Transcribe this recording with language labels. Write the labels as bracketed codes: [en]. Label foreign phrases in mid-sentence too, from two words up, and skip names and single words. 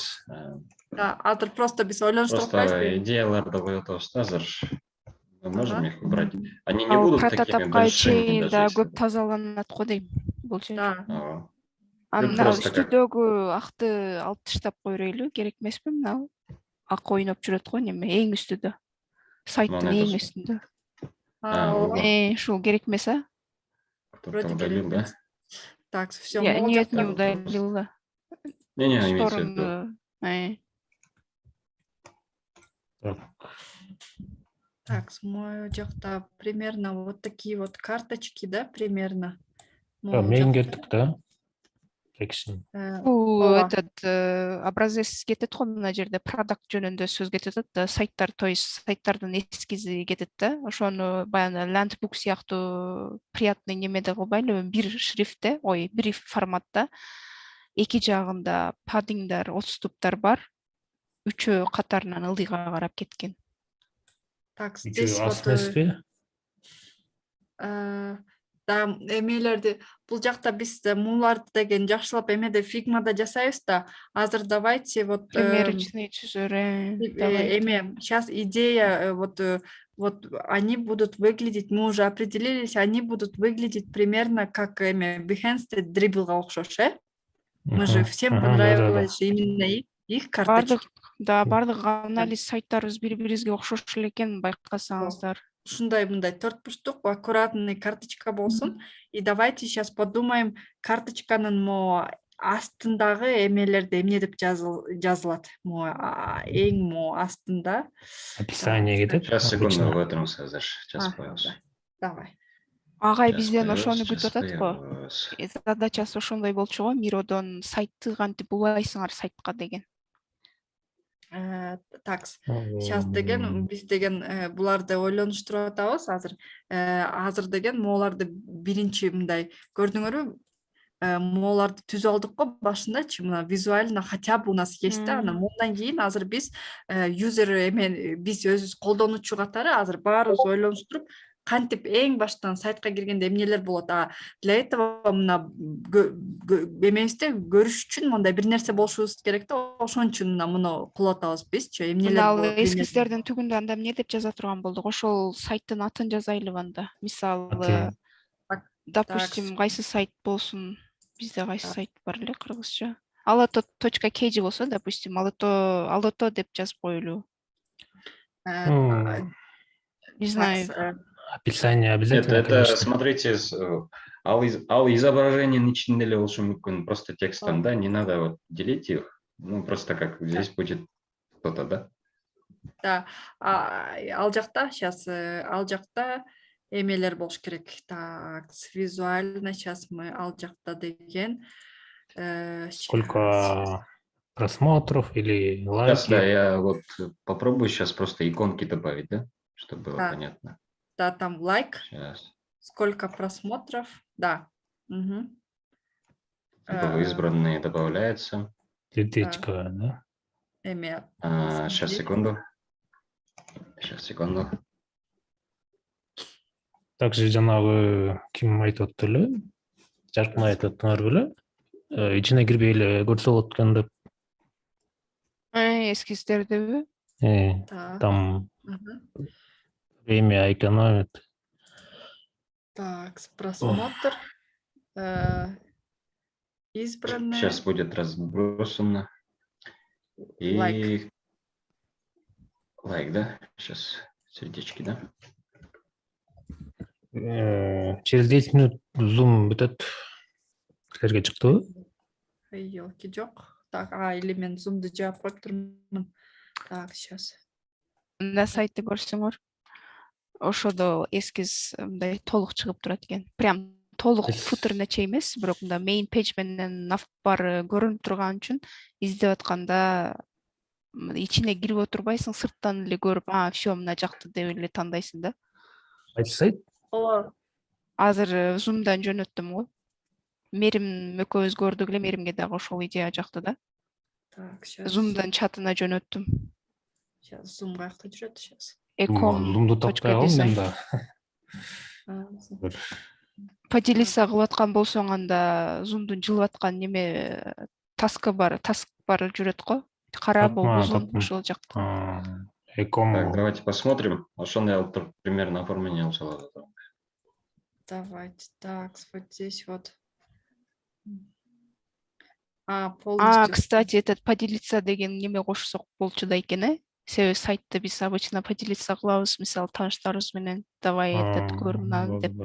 [ky] Да, азыр просто биз ойлонуштуруп Просто атпайбызбы? идеяларды коюп атабыз да азыр. [ru] Мы можем их убрать. Они не [ky] Ал [ru] будут такими [ky] прототипка [ru] большими [ky] чейин [ru] даже. да если [ky] көп [ru] бы. [ky] тазаланат го дейм бул жер. Да. Ага. Мына [ru] просто как- [ky] үстүдөгү акты алып таштап кое берели, керек эмеспи? Мына ак ойноп жүрөт го неме эң үстүдө. Сайттын Мана эң [ru] это- [ky] үстүндө. ооба. Ушул керек эмес, а? [ru] Кто-то Вроде удалил, [ky] керек да? эмес. [ru] Так, всё, Нет, [ky] могул [ru] не [ky] жакта. [ru] удалил да. Не, имеется в виду. Сторону. Так, Так, [ky] могул жакта [ru] примерно вот такие вот карточки, да, примерно. [ky] Могул мен жакта. кеттік да. Секшн. Бул Ооба. [ru] этот образец [ky] кетет го мына жерде продакт жөнүндө сөз кетет да, сайттар, [ru] то есть [ky] сайттардын эскизи кетет да. Ошону баягы лендбук сыяктуу приятный немеде кылбайлы, бир шрифтте, бир форматта. Эки жагында паддингдар, отступтар бар. Үчөө катарынан ылдыйга карап кеткен. [ru] Так, здесь [ky] Үчөө [ru] вот [ky] ас эмеспи? да, эмелерди бул жакта биз муларды деген жакшылап эмеде фигмада жасайбыз да. [ru] Азыр давайте вот Примерочный чужоры. эме сейчас идея вот они будут выглядеть, мы уже определились, они будут выглядеть примерно как эме Behance [ky] дрибблга окшош, [ru] Мы же всем понравилось именно их карточки. [ky] Бардык анализ сайттарыбыз бири-бирибизге окшош эле экен, байкасаңыздар. Ушундай мындай 4 бурчтук аккуратный карточка болсун. [ru] И давайте сейчас подумаем, [ky] карточканын астындагы эмелерди эмне деп жазылат. Эң астында. [ru] Описание кетет. Сейчас, секунду, в этом азыр. [ky] Сейчас коебуз. [ru] Давай. [ky] Агай бизден ошону күтүп атат го. Коебуз. Задачасы ошондой болчу го, Миродон сайтты кантип улайсыңар сайтка деген. [ru] Так, сейчас [ky] деген биз деген буларды ойлонуштуруп атабыз азыр. Азыр деген могуларды биринчи мындай көрдүңөрбү? Могуларды түзүп алдык го башындачы, мына [ru] визуально хотя бы у нас есть [ky] да, анан мындан кийин азыр биз юзер биз өзүбүз колдонуучу катары азыр баарыбыз ойлонуштуруп кантип эң баштан сайтка киргенде эмнелер болот. [ru] Для этого [ky] мына эмебизде көрүш үчүн мындай бир нерсе болушубуз керек да, ошон үчүн муну кылып атабыз бизчи. Эмнелер болот? Эскиздердин түгүндө анда эмне деп жаза турган болдук? Ошол сайттын атын жазайлыбы анда. Мисалы, допустим, кайсы сайт болсун? Бизде кайсы сайт бар эле кыргызча? Aloto.kg болсо, допустим, Aloto деп жазып коелу. [ru] Не знаю. Описание обязательно, Это, конечно. смотрите, [ky] ал изображениянын ичинде эле болушу мүмкүн, [ru] просто текстом, да, не надо вот делить их, ну, просто как здесь будет кто-то, да? [ky] Да, ал жакта сейчас, ал жакта эмелер болуш керек. [ru] Так, визуально сейчас мы [ky] ал жакта деген. [ru] Сколько просмотров или Сейчас, да, лайки? я вот попробую сейчас просто иконки добавить, да, чтобы было Да. понятно. Да, там лайк. Сейчас. Сколько просмотров? Да. Избранные добавляется. Сердечко, да? [ky] Эме. [ru] Сейчас, секунду. Сейчас, секунду. [ky] Также жанагы ким айтып атты эле? Жаркын айтып аттыңар беле? Ичине кирбей эле көрсө болот экен деп. Эскиздердеби? [ru] Там время экономит. Так, просмотр. Избранные. Сейчас будет разбросано. И лайк, да? Сейчас сердечки, да? Через 10 минут [ky] зум бүтөт. Силерге чыктыбы? Ёлки жок. Так, или мен зумду жаап коюп турмун. [ru] Так, сейчас. [ky] Мында сайтты көрсөңөр, ошодо эскиз мындай толук чыгып турат экен. Прям толук футер нече эмес, бирок мында [en] main page [ky] менен nav бары көрүнүп турган үчүн издеп атканда ичине кирип отурбайсың, сырттан эле көрүп, все мына жакты деп эле тандайсың да. Кайсы сайт? Азыр Zoom'дан жөнөттүм го. Мерим экөөбүз көрдүк эле, Меримге дагы ошол идея жакты да. [ru] Так, сейчас. [ky] Zoom'дан чатына жөнөттүм. Сейчас Zoom каякта жүрөт сейчас. Зумду таппай калдым мен да. Поделиться кылып аткан болсоң, анда Zoom'дун жылып аткан неме таск бар жүрөт го. Кара болуп узун ошол жакта. Эком. [ru] Так, давайте посмотрим. [ky] Ошондой алып туруп примерно оформление алып салат. [ru] Давайте. Так, вот здесь вот. Полностью. [ky] Кстати, [ru] этот поделиться [ky] деген неме кошсок болчу да экен, Себеби сайтты биз обычно поделиться кылабыз, мисалы тааныштарыбыз менен. [ru] Давай этот [ky] көр мынаны деп.